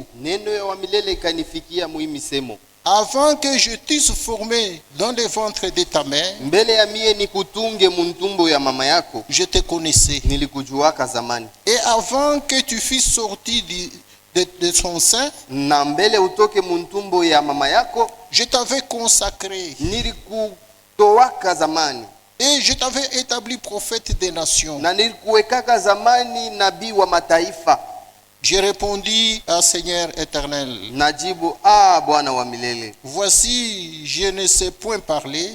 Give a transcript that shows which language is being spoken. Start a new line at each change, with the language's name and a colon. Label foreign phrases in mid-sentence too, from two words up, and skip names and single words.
Swahili: Neno ya wa milele ikanifikia muhimisemo,
French: Avant que je t'eusse formé dans le ventre de ta mère,
Swahili: mbele ya mie nikutunge muntumbo ya mama yako,
French: je te connaissais.
Swahili: nilikujuaka zamani,
French: Et avant que tu fusses sorti de son sein,
Swahili: na mbele utoke muntumbo ya mama yako,
French: je t'avais consacré.
Swahili: nilikutoaka zamani,
French: Et je t'avais établi prophète des nations.
Swahili: na nilikuwekaka zamani nabii wa mataifa.
French: J'ai répondu à Seigneur éternel.
Swahili: Najibu, Bwana wa milele,
French: Voici, je ne sais point parler,